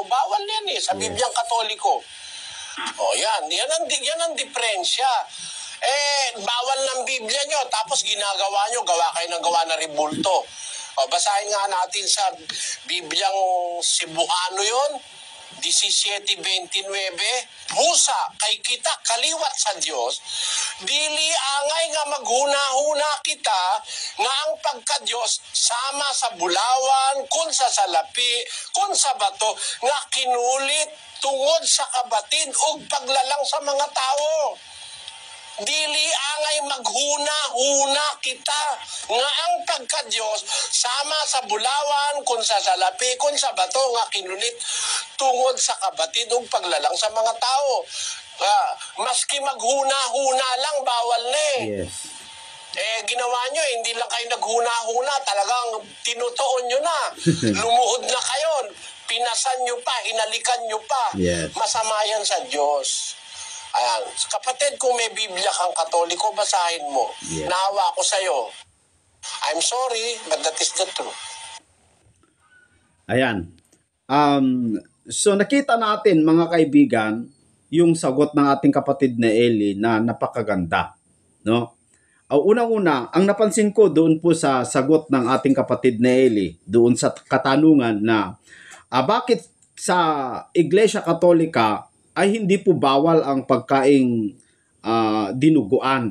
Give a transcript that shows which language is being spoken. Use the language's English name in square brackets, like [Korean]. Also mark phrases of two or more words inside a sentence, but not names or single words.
[Filipino] Bawal yan eh, sa Bibliang Katoliko. Yan ang diferensya. Bawal ng Biblia nyo, tapos ginagawa nyo, gawa kayo ng gawa na ribulto. Basahin nga natin sa Bibliang Cebuano yon, 17:29, [Cebuano] Busa kay kita kaliwat sa Dios, dili angay nga maghuna-huna kita nga ang pagka-Dios sama sa bulawan, kun sa salapi, kun sa bato, nga kinulit tungod sa kabatid ug paglalang sa mga tao. Dili angay maghuna-huna kita nga ang pagka-Dios sama sa bulawan, kun sa salapi, kun sa bato, nga kinulit tungod sa kabatid ug paglalang sa mga tao. [Filipino] Maski maghuna-huna lang, bawal na eh. Yes. Ginawa nyo, hindi lang kayo naghuna-huna, talagang tinutuon nyo na. Lumuhod na kayo, pinasan nyo pa, hinalikan nyo pa. Yes. Masama yan sa Diyos. Ayan. Kapatid, kung may Biblia kang Katoliko, basahin mo. Yes. Naawa ako sa'yo. [English] I'm sorry, but that is the truth. [Filipino] Ayan. So nakita natin mga kaibigan, yung sagot ng ating kapatid na Eli na napakaganda, no? Unang-una, ang napansin ko doon po sa sagot ng ating kapatid na Eli, doon sa katanungan na bakit sa Iglesia Katolika ay hindi po bawal ang pagkaing dinuguan.